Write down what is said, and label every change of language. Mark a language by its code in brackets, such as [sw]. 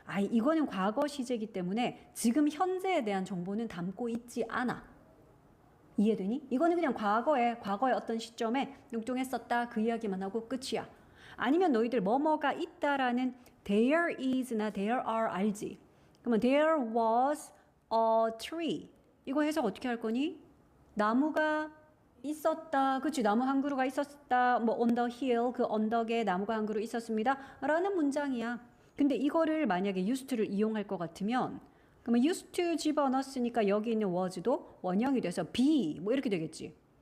[ko] 이거는 과거 시제이기 때문에 지금 현재에 대한 정보는 담고 있지 않아. 이해되니? 이거는 그냥 과거의 어떤 시점에 뚱뚱했었다 그 이야기만 하고 끝이야. 아니면 너희들 뭐뭐가 있다라는 there is나 there are 알지? 그러면 [en] there was a tree. [ko] 이거 해석 어떻게 할 거니? 나무가 있었다. 그치? 나무 한 그루가 있었다. 뭐 on the hill 그 언덕에 나무가 한 그루 있었습니다. 라는 문장이야. 근데 이거를 만약에 used to를 이용할 것 같으면 그러면 used to 집어넣었으니까 여기 있는 was도 원형이 돼서 be 뭐 이렇게 되겠지.